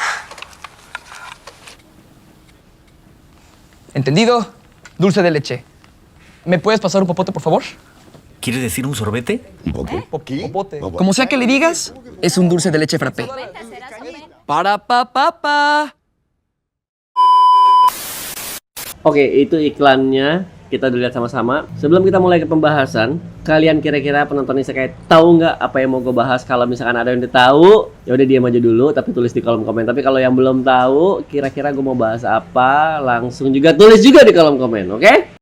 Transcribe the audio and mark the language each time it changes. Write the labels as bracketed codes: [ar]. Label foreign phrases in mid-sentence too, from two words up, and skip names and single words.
[es] ¿Entendido? Dulce de leche. ¿Me puedes pasar un popote, por favor? ¿Quieres decir un sorbete? ¿Un poco? Popote. Como sea que le digas, es un dulce de leche frappé. Para pa. [id] Oke, itu iklannya. Kita udah lihat sama-sama. Sebelum kita mulai ke pembahasan, kalian kira-kira penonton Isekai tahu nggak apa yang mau gue bahas? Kalau misalkan ada yang udah tahu, ya udah diam aja dulu, tapi tulis di kolom komen. Tapi kalau yang belum tahu, kira-kira gue mau bahas apa, langsung juga tulis juga di kolom komen, oke?